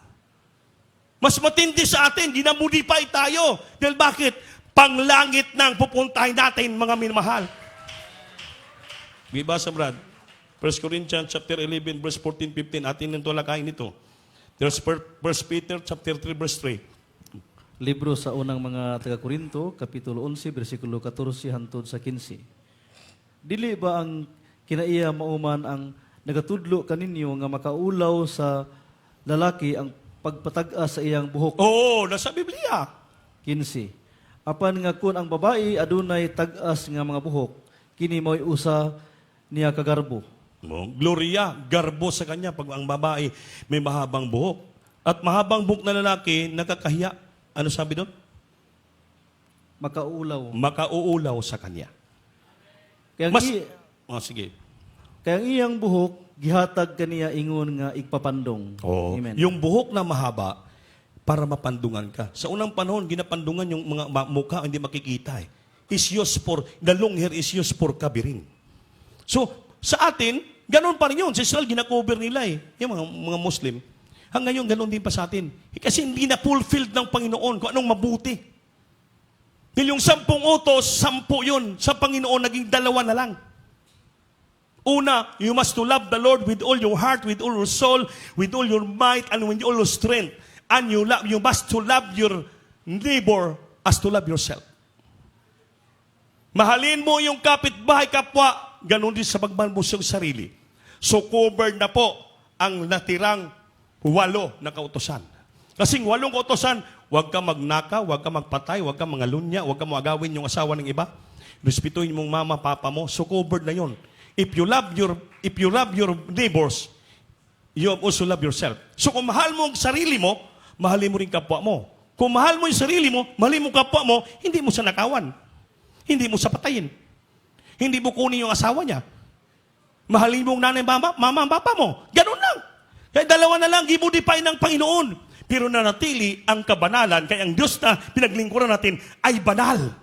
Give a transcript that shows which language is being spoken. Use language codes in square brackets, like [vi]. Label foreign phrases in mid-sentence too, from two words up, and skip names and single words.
[tl] Mas matindi sa atin, ginamudipay tayo. Dahil bakit? Panglangit nang pupuntahin natin, mga minamahal. Bibasa, Brad. [en] 1 Corinthians chapter 11, verse 14, 15. [tl] Atin nang tulakayin ito. [en] There's 1 Peter chapter 3, verse 3. [ceb] Libro sa unang mga taga-Korinto, Kapitulo 11, versikulo 14 hantod sa 15. Dili ba ang kinaiya mauman ang nagatudlo kaninyo nga makaulaw sa lalaki ang pagpatag-as sa iyang buhok? [tl] Oo, nasa Biblia. 15. [ceb] Apan nga kun ang babae adunay tag-as nga mga buhok, kini mo'y usa niya kagarbo. No? [tl] Gloria, garbo sa kanya pag ang babae may mahabang buhok. At mahabang buhok na lalaki, nakakahiya. Ano sabi doon? [ceb] Makaulaw. Makauulaw sa kanya. [tl] Kaya Mas, sige. [ceb] kaya ang iyang buhok gihatag kaniya ingon nga igpapandong. Oo. Amen. [tl] Yung buhok na mahaba, para mapandungan ka. Sa unang panahon, ginapandungan yung mga mukha, hindi makikita eh. [en] Is used for, the long hair is used for covering. [tl] So, sa atin, ganun pa rin yun. Sa Israel, ginakover nila eh. Yung mga Muslim. Hanggang ngayon, ganun din pa sa atin. Kasi hindi na fulfilled ng Panginoon kung anong mabuti. Dahil yung 10 utos, 10 yun. Sa Panginoon, naging 2 na lang. Una, [en] you must to love the Lord with all your heart, with all your soul, with all your might, and with all your strength. And you must to love your neighbor as to love yourself. [tl] Mahalin mo yung kapitbahay kapwa, ganun din sa pagmahal mo sa sarili. So covered na po ang natirang 8 na kautosan. Kasing 8 kautosan, huwag ka magnaka, huwag ka magpatay, huwag ka mangalunya, huwag ka magawin yung asawa ng iba. Respetuhin mong mama, papa mo. So covered na yon. [en] If you love your neighbors, you also love yourself. [tl] So kung mahal mo ang sarili mo, mahalin mo rin kapwa mo. Kung mahal mo yung sarili mo, mahalin mo kapwa mo, hindi mo siya nakawan. Hindi mo siya patayin. Hindi mo kunin yung asawa niya. Mahalin mo ang nanay, mama, ang papa mo. Ganun lang. Kaya 2 na lang, i-modify ng Panginoon. Pero nanatili ang kabanalan, kaya ang Diyos na pinaglingkuran natin ay banal.